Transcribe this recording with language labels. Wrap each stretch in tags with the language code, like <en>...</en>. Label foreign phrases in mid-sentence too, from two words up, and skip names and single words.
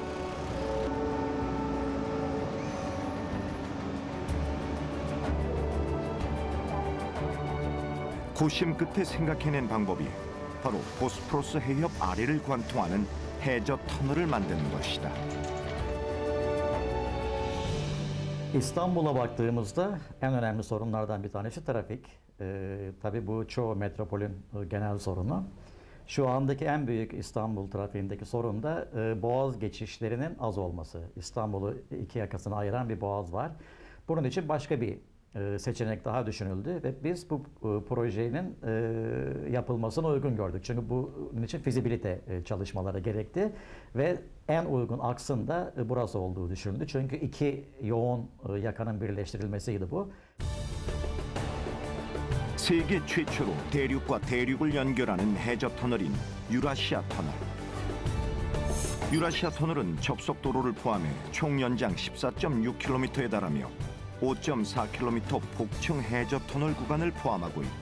<ko>고심 끝에 생각해낸 방법이 바로 보스포루스 해협 아래를 관통하는 해저 터널을 만드는 것이다.</ko> <tr>İstanbul'a baktığımızda en önemli sorunlardan bir tanesi trafik. Tabii bu çoğu metropolün genel sorunu. Şu andaki en büyük İstanbul trafiğindeki sorun da boğaz geçişlerinin az olması. İstanbul'u iki yakasına ayıran bir boğaz var. Bunun için başka bir seçenek daha düşünüldü ve biz bu projenin yapılmasını uygun gördük. Çünkü bunun için fizibilite çalışmaları gerekti ve en uygun aksın da burası olduğu düşünüldü. Çünkü iki yoğun yakanın birleştirilmesiydi bu.</tr> <ko>세계 최초로 대륙과 대륙을 연결하는 해저 터널인 유라시아 터널. 유라시아 터널은 접속 도로를 포함해 총 연장 14.6km에 달하며 5.4km 복층 해저 터널 구간을 포함하고 있다.</ko>